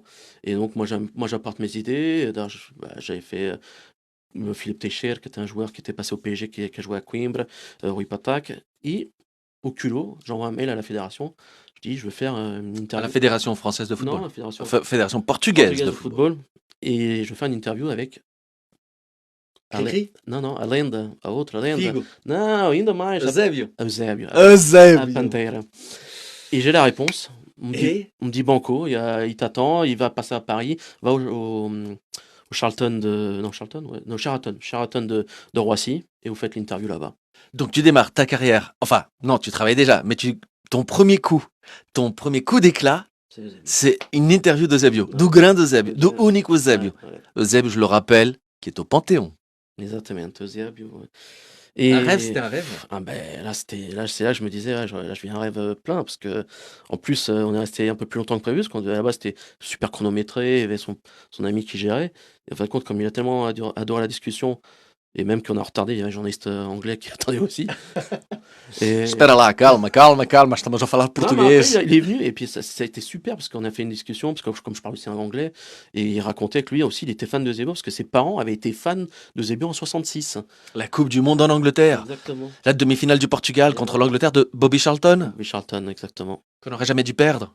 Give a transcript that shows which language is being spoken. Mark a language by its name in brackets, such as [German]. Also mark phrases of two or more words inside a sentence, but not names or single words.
[French] Et donc moi j'apporte mes idées. D'ailleurs, j'avais fait Philippe Teixeira, qui était un joueur qui était passé au PSG, qui a joué à Coimbra, Rui Patak. Et au culot, j'envoie un mail à la fédération. Je dis, je veux faire une À interview. la Fédération française de Non, football. la fédération Fédération portugaise portugaise de de football. football. Et je veux faire une interview avec Cricri? [Portuguese] não, a lenda, a outra lenda. Figo. Não, ainda mais. Eusébio. Eusébio. A Eusébio. Pantera. [French] Et j'ai la réponse. Et On me dit Banco, il t'attend, il va passer à Paris, va au Charlton de. Non, Charlton, ouais. Non, Sheraton de Roissy, et vous faites l'interview là-bas. donc tu démarres ta carrière. Enfin, non, tu travailles déjà, mais ton premier coup d'éclat, C'est Eusébio. c'est une interview d'Eusébio, Ouais. [Portuguese] do grande Eusébio, do Eusébio. único Eusébio. [French] Ouais. Eusébio, je le rappelle, qui est au Panthéon. [Portuguese] Exatamente, Eusébio. [French] Ouais. Et Un rêve, c'était un rêve. Ah ben là c'est là que je me disais ouais, là je vis un rêve plein parce que en plus on est resté un peu plus longtemps que prévu parce qu'à la base c'était super chronométré, il y avait son ami qui gérait et en fin de compte comme il a tellement adoré la discussion et même qu'on a retardé, il y avait un journaliste anglais qui attendait aussi. Et [Portuguese] Espera lá, calma, estamos a falar [French] non, mais [Portuguese] português. [French] après, il est venu et puis ça a été super parce qu'on a fait une discussion parce que comme je parle aussi un anglais et il racontait que lui aussi il était fan de Zebo parce que ses parents avaient été fans de Zebo en 66. La Coupe du Monde en Angleterre. Exactement. La demi-finale du Portugal contre l'Angleterre de Bobby Charlton, Oui, Charlton, exactement. qu'on n'aurait jamais dû perdre.